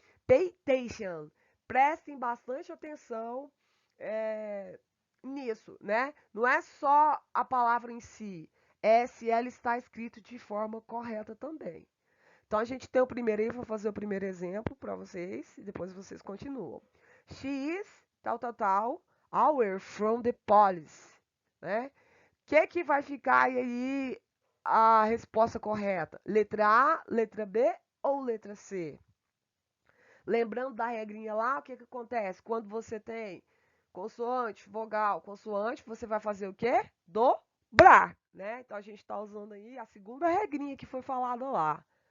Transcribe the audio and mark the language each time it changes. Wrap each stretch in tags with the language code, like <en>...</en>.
<en>Pay attention.</en> <pt>Prestem bastante atenção nisso, né? Não é só a palavra em si, é se ela está escrita de forma correta também. Então a gente tem o primeiro aí, vou fazer o primeiro exemplo para vocês e depois vocês continuam.</pt> <en>She is</en> <pt>tal tal tal</pt> <en>away from the police, né?</en> <pt>O que vai ficar aí a resposta correta? Letra A, letra B ou letra C? Lembrando da regrinha lá, o que acontece? Quando você tem consoante, vogal, consoante, você vai fazer o quê? Dobrar, né? Então a gente está usando aí a segunda regrinha que foi falada lá.</pt>